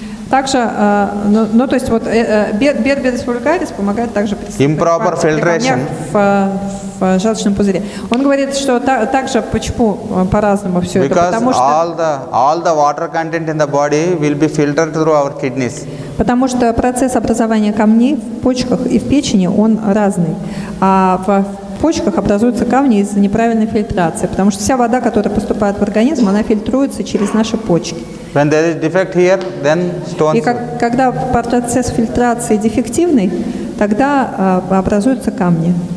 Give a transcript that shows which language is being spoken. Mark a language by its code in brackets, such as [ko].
[ru] Также, ну то есть вот берберис вульгарис помогает также при [en] improper filtration [ru] в желчном пузыре. Он говорит, что также почему по-разному все это, потому что [en] all the water content in the body will be filtered through our kidneys. [ru] Потому что процесс образования камней в почках и в печени он разный, а в почках образуются камни из-за неправильной фильтрации, потому что вся вода, которая поступает в организм, она фильтруется через наши почки. [en] When there is defect here, then stones. [ru] И когда процесс фильтрации дефективный, тогда образуются камни.